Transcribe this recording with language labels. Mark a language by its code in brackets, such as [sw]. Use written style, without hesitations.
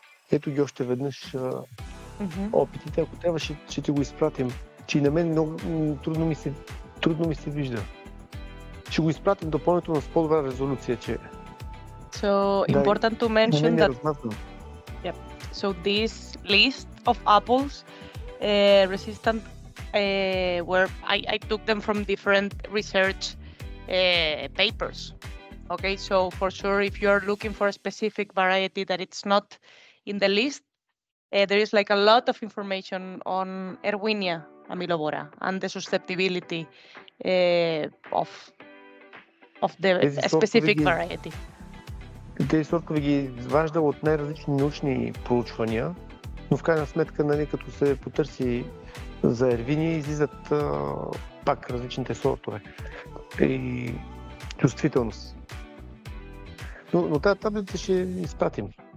[bg] Ето ги още веднъж опитите. Ако трябва, ще ти го изпратим. Че на мен много трудно ми се вижда. Ще го изпратим допълнително с по-добра резолюция, че... [en] So important to mention that. Yep. So this list of apples resistant where I took them from different research papers. Okay, so for sure, if you are looking for a specific variety that it's not in the list, there is like a lot of information on Erwinia amylobora and the susceptibility of the specific variety. [bg] Тези сортове ги изважда от най-различни научни проучвания, но в крайна сметка, нали, като се потърси за ервиния, излизат пак различните сортове и чувствителност. Но тази таблица ще изпратим.